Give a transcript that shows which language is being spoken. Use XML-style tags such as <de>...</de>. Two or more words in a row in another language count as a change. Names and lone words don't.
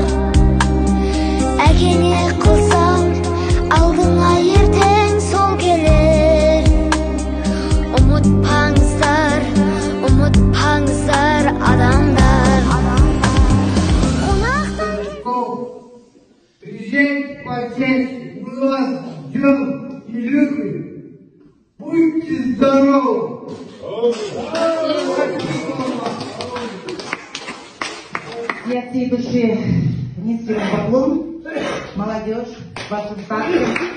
<kk>Әкеңе қылсаң алдыңа ертең сол келер. Ұмытпаңыздар, ұмытпаңыздар адамдар.</kk> <ru>Приезжайте почаще, мы вас ждем и любим. Будьте здоровы! Я от всей души низкий вам поклон, молодежь, вашим старшим.</ru>